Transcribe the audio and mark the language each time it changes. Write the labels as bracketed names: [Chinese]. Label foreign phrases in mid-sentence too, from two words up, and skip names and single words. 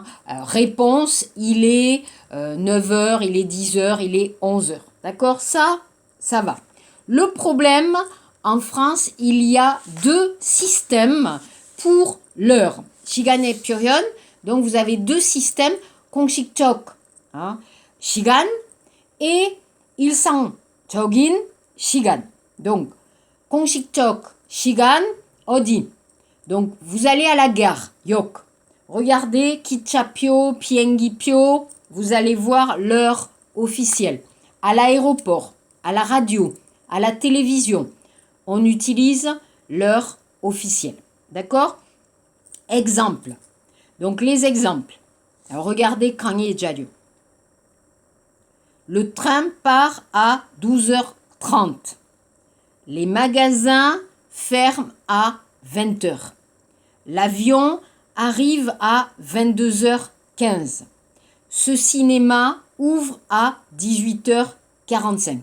[French] Réponse, il est 9h, il est 10h, il est 11h. D'accord? Ça va. Le problème, en France, il y a 2 systèmes pour l'heure. [Korean] 시간 et 표현. [French] Donc, vous avez 2 systèmes. [Korean] 공식적 hein, 시간 et 일상적인 시간. Donc, 공식적 시간 어디? [French] Donc, vous allez à la gare, [Korean] 역. Regardez 기차표, 비행기표. [French] Vous allez voir l'heure officielle. À l'aéroport, à la radio, à la télévision, on utilise l'heure officielle. D'accord? Exemple. Donc, les exemples. Alors, regardez [Korean] 강의 자료. [French] Le train part à 12h30. Les magasins ferment à 20h. L'avion arrive à 22h15. Ce cinéma ouvre à 18h45.